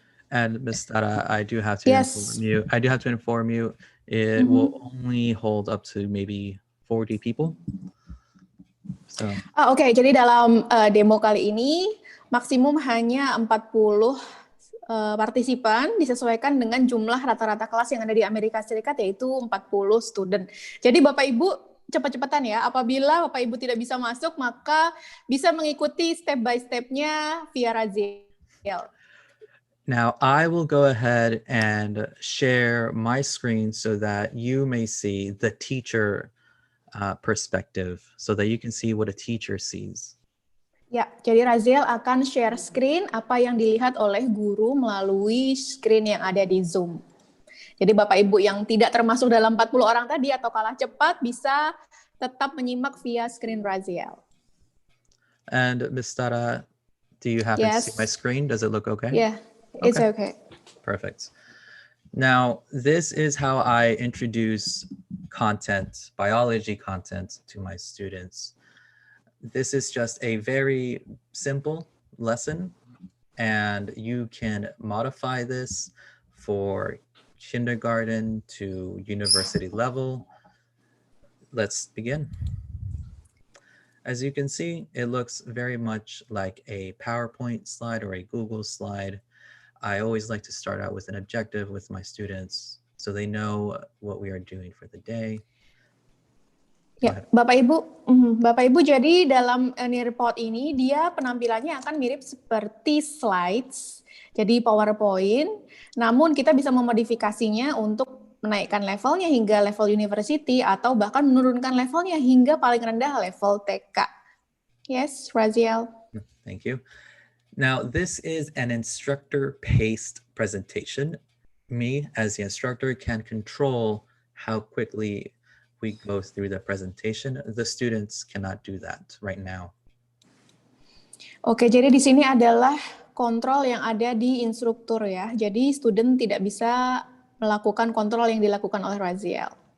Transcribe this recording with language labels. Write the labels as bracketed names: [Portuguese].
[English] And Ms. Tara, I do have to inform you. It will only hold up to maybe 40 people. So. [Indonesian] Oke, jadi dalam demo kali ini maksimum hanya 40 partisipan, disesuaikan dengan jumlah rata-rata kelas yang ada di Amerika Serikat, yaitu 40 student. Jadi Bapak Ibu cepat-cepatan ya, apabila Bapak Ibu tidak bisa masuk, maka bisa mengikuti step by step-nya via Raziel. [English] Now I will go ahead and share my screen so that you may see the teacher perspective, so that you can see what a teacher sees. [Indonesian] Ya, jadi Raziel akan share screen apa yang dilihat oleh guru melalui screen yang ada di Zoom. Jadi Bapak Ibu yang tidak termasuk dalam 40 orang tadi atau kalah cepat bisa tetap menyimak via screen Raziel. [English] And Ms. Tara, do you happen to see my screen? Does it look okay? Yeah, it's okay. Perfect. Now, this is how I introduce content, biology content, to my students. This is just a very simple lesson, and you can modify this for kindergarten to university level. Let's begin. As you can see, it looks very much like a PowerPoint slide or a Google slide. I always like to start out with an objective with my students so they know what we are doing for the day. [Indonesian] Ya, Bapak Ibu, jadi dalam report ini dia penampilannya akan mirip seperti slides, jadi PowerPoint, namun kita bisa memodifikasinya untuk menaikkan levelnya hingga level university atau bahkan menurunkan levelnya hingga paling rendah level TK. [English] Yes, Raziel. Thank you. Now, this is an instructor-paced presentation. Me, as the instructor, can control how quickly we go through the presentation. The students cannot do that right now. [Indonesian] Oke, jadi di sini adalah kontrol yang ada di instruktur ya. Jadi student tidak bisa melakukan kontrol yang dilakukan oleh Raziel.